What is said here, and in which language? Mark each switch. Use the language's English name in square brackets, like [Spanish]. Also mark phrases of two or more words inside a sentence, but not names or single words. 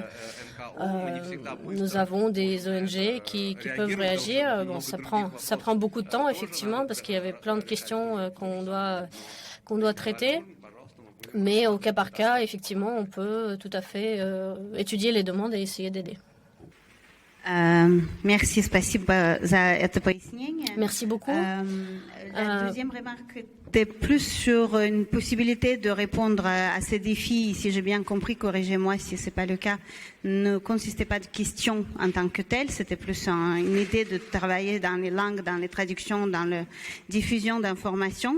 [French] Nous avons des ONG qui peuvent réagir. Bon, ça prend beaucoup de temps, effectivement, parce qu'il y avait plein de questions qu'on doit traiter. Mais au cas par cas, effectivement, on peut tout à fait étudier les demandes et essayer d'aider. Merci, [Russian] спасибо за это пояснение. [French] Merci beaucoup. La deuxième remarque était plus sur une possibilité de répondre à ces défis, si j'ai bien compris, corrigez-moi si ce n'est pas le cas, ne consistait pas de questions en tant que telles, c'était plus une idée de travailler dans les langues, dans les traductions, dans la diffusion d'informations.